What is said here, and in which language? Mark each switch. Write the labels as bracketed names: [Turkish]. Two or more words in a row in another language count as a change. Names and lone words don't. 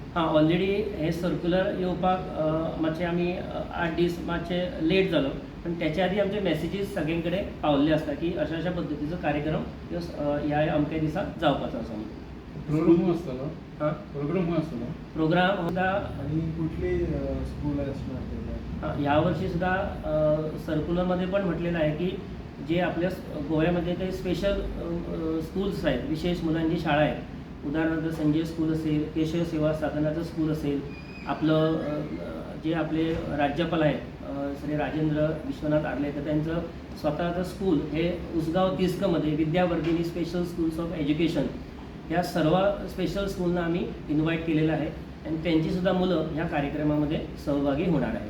[Konkani] हां, ऑलरेडी हे सर्क्युलर येवपाक मातशें आमी 8 दीस मातशें लेट जालो, पण त्याच्या आधी आमचे मेसेजीस सगळे कडेन पावल्ले आसता की अशा अशा पद्दतीचो कार्यक्रम ह्या अमक्या दिसा जावपाचो आसा म्हणून. प्रोग्राम आसतलो. हां, प्रोग्राम आसतलो. प्रोग्राम सुद्धा [Marathi] आणि कुठली स्कूल असणार त्याच्यात? ह्या वर्षी सुद्धा सर्क्युलरमध्ये पण म्हटलेलं आहे की जे आपल्या गोव्यामध्ये काही [English] special schools [Marathi] आहेत, विशेष मुलांची शाळा आहेत, उदाहरणार्थ संजय स्कूल असेल, केशव सेवा साधनाचं स्कूल असेल, आपलं जे आपले राज्यपाल आहेत श्री राजेंद्र विश्वनाथ आर्लेकर त्यांचं स्वतःचं स्कूल हे उसगाव तिस्कमध्ये विद्यावर्धिनी स्पेशल स्कूल्स ऑफ एज्युकेशन या सर्व [English] special schoolना [Marathi] आम्ही इन्व्हाइट केलेलं आहे आणि त्यांचीसुद्धा मुलं ह्या कार्यक्रमामध्ये सहभागी होणार आहेत.